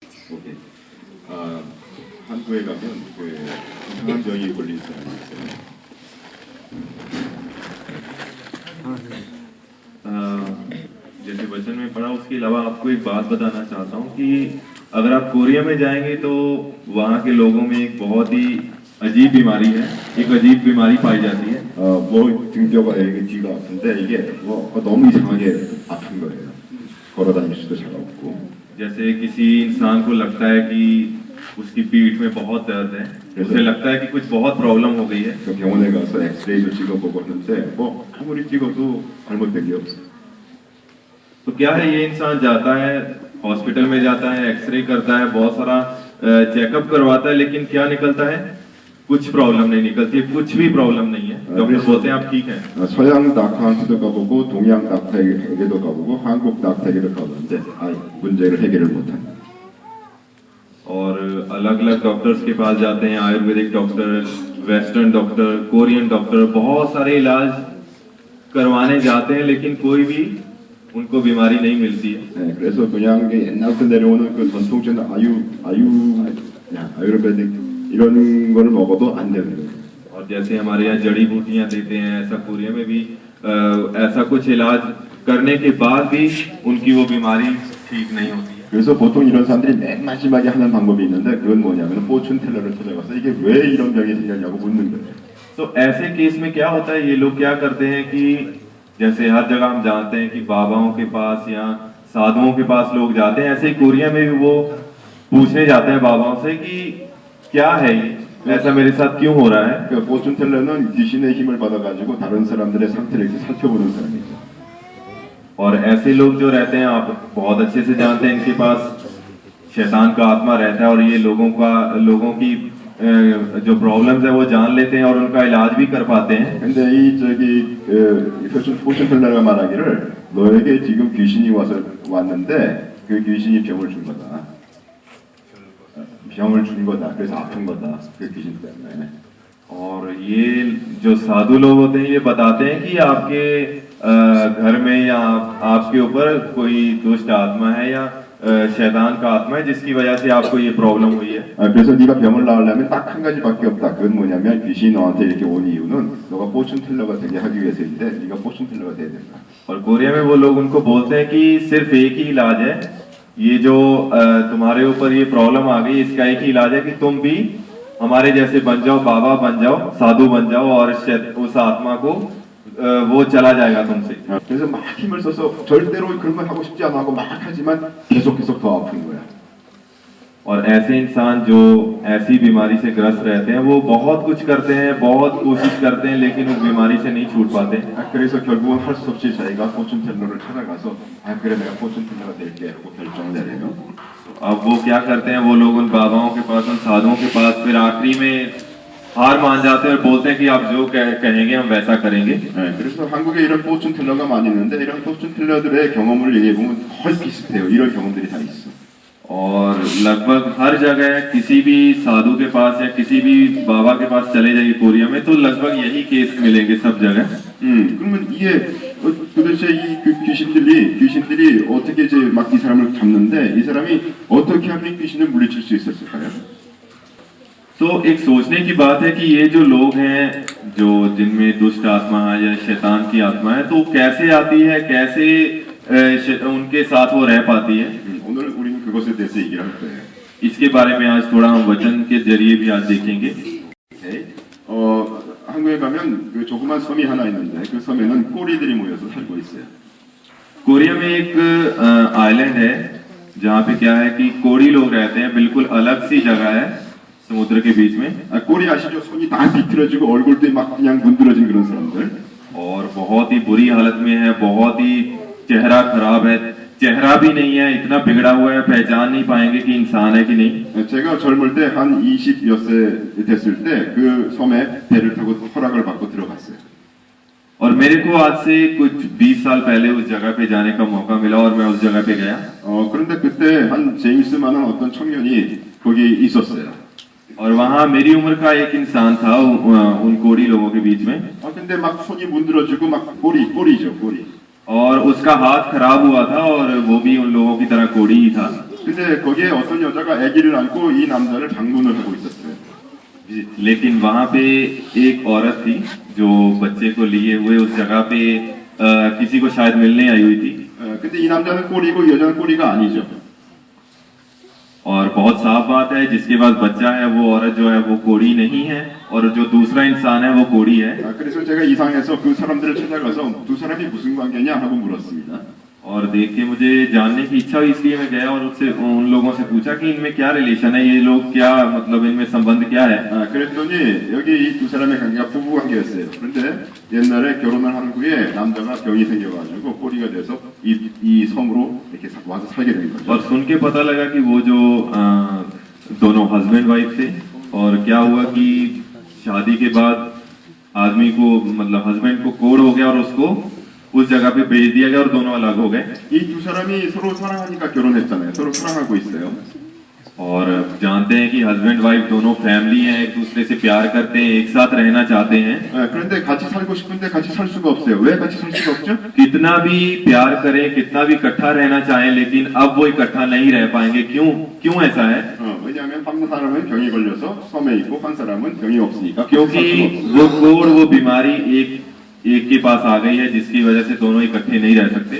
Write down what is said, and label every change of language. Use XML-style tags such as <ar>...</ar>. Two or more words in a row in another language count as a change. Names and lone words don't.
<ko>오케이. 한국에 가면 그 이상한 병이 걸린 사람이 있어요.</ko> <hi>जैसे वचन में पढ़ा उसके अलावा आपको एक बात बताना चाहता हूँ कि अगर आप कोरिया में जाएंगे तो वहाँ के लोगों में एक बहुत ही अजीब बीमारी है, एक अजीब बीमारी पाई जाती है।</hi> <ko>뭐 등뼈가 이게 뒤가 아픈데 이게 뭐 너무 이상하게 아픈 거예요. 걸어 다닐 수도 잘 없고.</ko> <hi>जैसे किसी इंसान को लगता है कि उसकी पीठ में बहुत दर्द है, उसे लगता है कि कुछ बहुत प्रॉब्लम हो गई है।</hi> <ko>병원에 가서 엑스레이도 찍어보고 하는데 뭐 아무리 찍어도 잘못된 게 없어.</ko> <hi>तो क्या है, ये इंसान जाता है हॉस्पिटल में, जाता है एक्सरे करता है, बहुत सारा चेकअप करवाता है, लेकिन क्या निकलता है? कुछ प्रॉब्लम नहीं निकलती है, कुछ भी प्रॉब्लम नहीं है। डॉक्टर बोलते हैं आप ठीक हैं।</hi> <ko>서양 닥터한테도 가보고 동양 닥터에게도 가보고 한국 닥터에게도 가보는데 문제를 해결을 못한다.</ko> <hi>और अलग अलग डॉक्टर्स के पास जाते हैं, आयुर्वेदिक डॉक्टर,</hi> <en>western doctor, Korean doctor,</en> <hi>बहुत सारे इलाज करवाने जाते हैं, लेकिन कोई भी उनको बीमारी नहीं मिलती है।</hi> <ko>네, 그래서 그냥 옛날부터 내려오는 그 전통적인 아유르베딕 이런 거를 먹어도 안 되는 거예요.</ko> <hi>और जैसे हमारे यहाँ जड़ी बूटियाँ देते हैं, ऐसा कोरिया में भी ऐसा कुछ इलाज करने के बाद भी उनकी वो बीमारी ठीक नहीं होती है।</hi> <ko>그래서 보통 이런 사람들이 맨 마지막에 하는 방법이 있는데 그건 뭐냐면 포춘텔러를 찾아가서 이게 왜 이런 병이 생겼냐고 묻는 거예요.</ko> <hi>तो ऐसे केस में क्या होता है, ये लोग क्या करते हैं कि जैसे हर जगह हम जानते हैं कि बाबाओं के पास या साधुओं के पास लोग जाते हैं, ऐसे ही कोरिया में भी वो पूछने जाते हैं बाबाओं से कि क्या है ये, ऐसा मेरे साथ क्यों हो रहा है।</hi> <ko>그 포춘텔러는 귀신의 힘을 받아가지고 다른 사람들의 상태를 이렇게 살펴보는 사람이죠.</ko> <hi>और ऐसे लोग जो रहते हैं, आप बहुत अच्छे से जानते हैं, इनके पास शैतान का आत्मा रहता है और ये लोगों की जो प्रॉब्लम्स है वो जान लेते हैं और उनका इलाज भी कर पाते हैं।</hi> <ko>근데 포춘텔러가 말하기를 너에게 지금 귀신이 왔는데 그 귀신이 병을 준 거다. 병을 준 거다. 그래서 아픈 거다. 그 귀신 때문에.</ko> <hi>और ये जो साधु लोग होते हैं, ये बताते हैं कि आपके घर में या आपके ऊपर कोई दुष्ट आत्मा है या शैतान का आत्मा है जिसकी वजह से आपको ये प्रॉब्लम हुई है।</hi> <ko>그래서 네가 병을 나으려면 딱 한 가지밖에 없다. 그건 뭐냐면 귀신이 너한테 이렇게 온 이유는 너가 포춘텔러가 되게 하기 위해서인데 네가 포춘텔러가 돼야 된다.</ko> <hi>और कोरिया में वो लोग उनको बोलते हैं कि सिर्फ एक ही इलाज है, ये जो तुम्हारे ऊपर ये प्रॉब्लम आ गई, इसका एक ही इलाज है कि तुम भी हमारे जैसे बन जाओ, बाबा बन जाओ, साधु बन जाओ और उस आत्मा को वो चला जाएगा तुमसे।</hi> <ko>그래서 막 힘을 써서 절대로 그런 걸 하고 싶지 않아 하고 막 하지만 계속 더 아픈 거야.</ko> <hi>और ऐसे इंसान जो ऐसी बीमारी से ग्रस्त रहते हैं, वो बहुत कुछ करते हैं, बहुत कोशिश करते हैं, लेकिन उस बीमारी से नहीं छूट पाते।</hi> <ko>그래서 결국은 할 수 없이 자기가 포춘텔러를 찾아가서 그래 내가 포춘텔러가 될게 하고 결정을 내려요.</ko> <hi>अब वो क्या करते हैं, वो लोग उन बाबाओं के पास, उन साधुओं के पास फिर आखिरी में हार मान जाते हैं और बोलते हैं कि आप जो कहेंगे हम वैसा करेंगे।</hi> <ko>그래서 한국에 이런 포춘텔러가 많이 있는데 이런 포춘텔러들의 경험을 얘기해 보면 거의 비슷해요. 이런 경험들이 다 있어.</ko> <hi>और लगभग हर जगह किसी भी साधु के पास या किसी भी बाबा के पास चले जाइए कोरिया में, तो लगभग यही केस मिलेंगे सब जगह।</hi> <ko>그러면 이게 도대체 이 귀신들이 어떻게 이제 막 이 사람을 잡는데 이 사람이 어떻게 하면 귀신을 물리칠 수 있었을까요?</ko> <hi>तो एक सोचने की बात है कि ये जो लोग हैं, जो जिनमें दुष्ट आत्मा है या शैतान की आत्मा है, तो कैसे आती है, कैसे उनके साथ वो रह पाती है।</hi> <ko>오늘 우리는 그것에 대해서 얘기를 할 거예요.</ko> <hi>इसके बारे में आज थोड़ा हम वचन के जरिए भी आज देखेंगे।</hi> <ko>한국에 가면 그 조그만 섬이 하나 있는데 그 섬에는 꼬리들이 모여서 살고 있어요.</ko> <hi>कोरिया में एक आइलैंड है जहाँ पे क्या है कि कोड़ी लोग रहते हैं, बिल्कुल अलग सी जगह है समुद्र के बीच में।</hi> <ko>꼬리 아시죠? 손이 다 비틀어지고 얼굴도 막 그냥 문드러진 그런 사람들.</ko> <hi>और बहुत ही बुरी हालत में है, बहुत ही चेहरा खराब है, चेहरा भी नहीं है, इतना बिगड़ा हुआ है, पहचान नहीं पाएंगे कि इंसान है कि नहीं।</hi> <ko>제가 젊을 때 한 20몇 세 됐을 때 그 섬에 배를 타고 허락을 받고 들어갔어요.</ko> <hi>और मेरे को आज से कुछ 20 साल पहले उस जगह पे जाने का मौका मिला और मैं उस जगह पे गया।</hi> <ko>그런데 그때 한 제임스만한 어떤 청년이 거기 있었어요.</ko> <hi>और वहाँ मेरी उम्र का एक इंसान था उन कोड़ी लोगों के बीच में।</hi> <ko>근데 막 손이 문드러지고 막 꼬리죠, 꼬리.</ko> <hi>और उसका हाथ खराब हुआ था और वो भी उन लोगों की तरह कोड़ी ही था।</hi> <ko>근데 거기에 어떤 여자가 아기를 안고 이 남자를 방문을 하고 있었어요.</ko> <hi>लेकिन वहां पे एक औरत थी जो बच्चे को लिए हुए उस जगह पे किसी को शायद मिलने आई हुई थी</hi> <ko>근데 이 남자는 꼬리고 이 여자는 꼬리가 아니죠.</ko> <hi>और बहुत साफ बात है जिसके पास बच्चा है वो औरत जो है वो कोढ़ी नहीं है और जो दूसरा इंसान है वो कोढ़ी है</hi> <ko>그래서 제가 이상해서 그 사람들을 찾아가서 두 사람이 무슨 관계냐 하고 물었습니다.</ko> <hi>और देख के मुझे जानने की इच्छा हुई इसलिए मैं गया और उससे उन लोगों से पूछा कि इनमें क्या रिलेशन है ये लोग क्या मतलब इनमें संबंध क्या है</hi> <ko>그랬더니 여기 이 두 사람의 관계가 부부 관계였어요. 그런데 옛날에 결혼을 한 후에 남자가 병이 생겨가지고 꼬리가 돼서 이 섬으로 이렇게 와서 살게 된 거죠.</ko> <hi>और सुन के पता लगा कि वो जो दोनों</hi> <en>husband wife</en> <hi>थे और क्या हुआ कि शादी के बाद आदमी को मतलब हस्बैंड को कोढ़ हो गया और उसको उस जगह पे भेज दिया गया और दोनों अलग हो गए</hi> <ko>이 두 사람이 서로 사랑하니까 결혼했잖아요. 서로 사랑하고 있어요.</ko> <hi>और जानते हैं कि</hi> <en>husband wife</en> <hi>दोनों फैमिली हैं एक दूसरे से प्यार करते हैं एक साथ रहना चाहते हैं</hi> <ko>그런데 같이 살고 싶은데 같이 살 수가 없어요. 왜 같이 살 수가 없죠?</ko> <hi>कितना भी प्यार करें कितना भी इकट्ठा रहना चाहें लेकिन अब वो इकट्ठा नहीं रह पाएंगे क्यों ऐसा है</hi> <ko>왜냐하면 한 사람은 병이 걸려서 섬에 있고 한 사람은 병이 없으니까</ko> <hi>क्योंकि वो कोढ़ वो बीमारी एक के पास आ गई है जिसकी वजह से दोनों इकट्ठे नहीं रह सकते</hi>